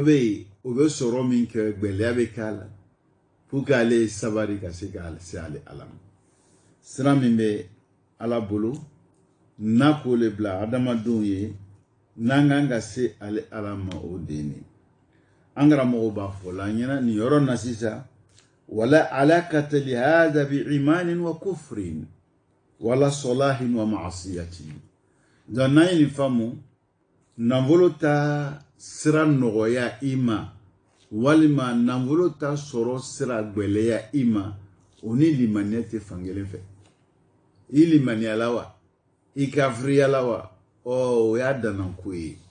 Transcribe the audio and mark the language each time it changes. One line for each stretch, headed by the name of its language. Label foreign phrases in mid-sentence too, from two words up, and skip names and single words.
Bambara: bɛ yen o bɛ sɔrɔ min kɛ gɛlɛya bɛ k'a la
French: pour que
Bambara: ale sabari ka se ka se ale ala ma sira min bɛ ala bolo n'a ko le bila adamadenw ye n'an kan ka se ale ala ma o de ye an karamɔgɔw b'a fɔ la an ɲɛna nin yɔrɔ na sisan
Arabic: ولا علاقة لهذا بإيمان وكفر ولا صلاح ومعصية
Bambara: donc n'an ye nin faamu nafolo ta sira nɔgɔya i ma walima nafolo ta sɔrɔ sira gwɛlɛya i ma o ni limaniya tɛ fankelen fɛ i limaniya la wa i kafiriya la wa o y'a danna ko ye